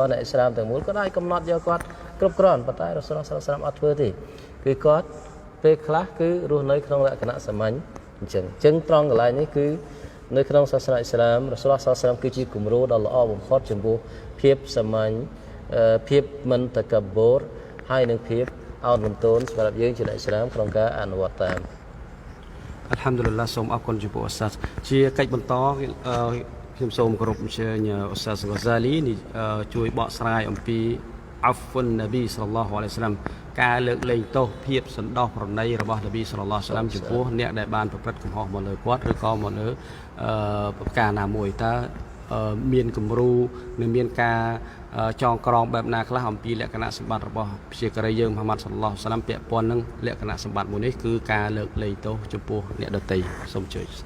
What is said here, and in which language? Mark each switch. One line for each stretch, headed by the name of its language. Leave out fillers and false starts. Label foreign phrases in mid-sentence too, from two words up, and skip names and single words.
Khmer: អ្នកអ៊ីស្លាមទាំងមូលគាត់អាចកំណត់យកគាត់គ្រប់គ្រាន់ប៉ុន្តែរ៉ាសូលសល្លឡាហ៍អត់ធ្វើទេគឺគាត់ពេលខ្លះគឺរស់នៅក្នុងលក្ខណៈសាមញ្ញអញ្ចឹងត្រង់កន្លែងនេះគឺនៅក្នុងសាសនាអ៊ីស្លាមរ៉ាសូលសល្លឡាហ៍គឺជាគំរូដ៏ល្អបំផុតចំពោះភាពសាមញ្ញភាពមិនតកបូរហើយនឹងភាពអោនលំទោនសម្រាប់យើងជាអ្នកអ៊ីស្លាមក្នុងការអនុវត្តតាម Alhamdulillah សូមអរគុណចំពោះឧស្សាហ៍ជាកិច្ចបន្តខ្ញុំសូមគោរពអញ្ជើញឧស្សាហ៍ Ghazali ជួយបកស្រាយអំពី
Arabic: عفو النبي صلى الله عليه وسلم
Khmer: ការលើកលែងទោសភាពសន្តោសប្រណីរបស់នប៊ី
Arabic: صلى الله عليه وسلم
Khmer: ចំពោះអ្នកដែលបានប្រព្រឹត្តកំហុសមកលើគាត់ឬក៏មកលើប្រការណាមួយតើមានគំរូនិងមានការចងក្រងបែបណាខ្លះអំពីលក្ខណៈសម្បត្តិរបស់ព្យាការីយើងមហាម៉ាត់សល្លឡោះសាឡាមពាក់ព័ន្ធនឹងលក្ខណៈសម្បត្តិមួយនេះគឺការលើកលែងទោសចំពោះអ្នកដទៃសូមជួយ